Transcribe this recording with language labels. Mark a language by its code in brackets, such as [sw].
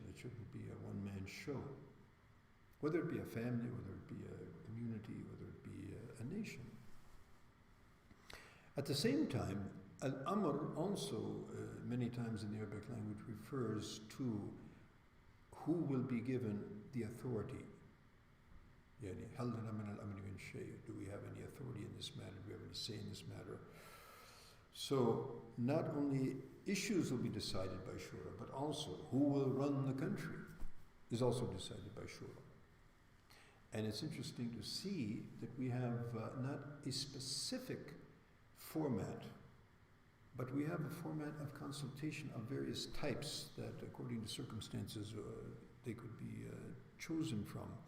[en] It shouldn't be a one-man show. Whether it be a family, whether it be a community, whether it be a nation. At the same time, al-amr also many times in the Arabic language refers to who will be given the authority. [ar] يعني هل لنا من الأمر من شيء? [en] Do we have any authority in this matter? Do we have any say in this matter? So not only issues will be decided by shura, but also who will run the country is also decided by shura. And it's interesting to see that we have not a specific format, but we have a format of consultation of various types that, according to circumstances, they could be chosen from.